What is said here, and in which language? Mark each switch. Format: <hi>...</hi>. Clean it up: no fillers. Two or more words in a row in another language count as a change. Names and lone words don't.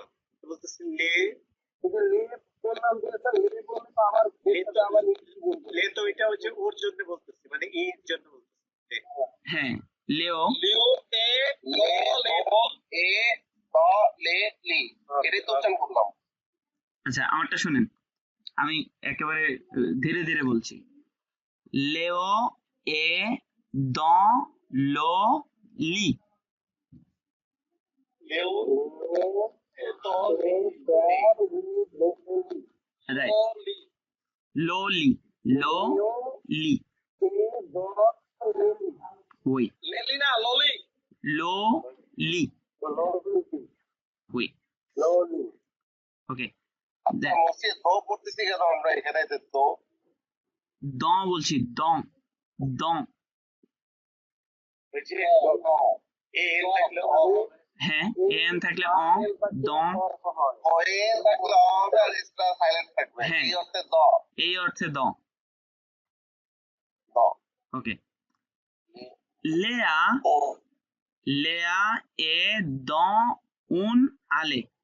<bn>বলতেছি লে, লে তো এটা হচ্ছে ওর জন্য বলতেছি, মানে এর জন্য বলতেছি। হ্যাঁ, লেও। এটাই তো উচ্চারণ করলাম। আচ্ছা, আমারটা শুনেন, আমি একেবারে ধীরে ধীরে বলছি।</bn> <fr>Léo est dans le lit.</fr> <en>Right.</en> <fr>Loli. Loli. Oui. Loli. Oui.</fr> <en>Okay. Then</en> <bn>দো পড়তেছি কেন আমরা এখানে, যে দো? dans বলছি, dans.</bn> <fr>Dans.</fr> <bn>এ এন থাকলে অ হবে। হ্যাঁ এন থাকলে অ, দ, এন থাকলে অ হবে আর এসটা সাইলেন্ট থাকবে। হ্যাঁ। এই অর্থে দ। এই অর্থে দ। দ। ওকে। লেয়া, ও লেয়া এ দ উন আলে।</bn>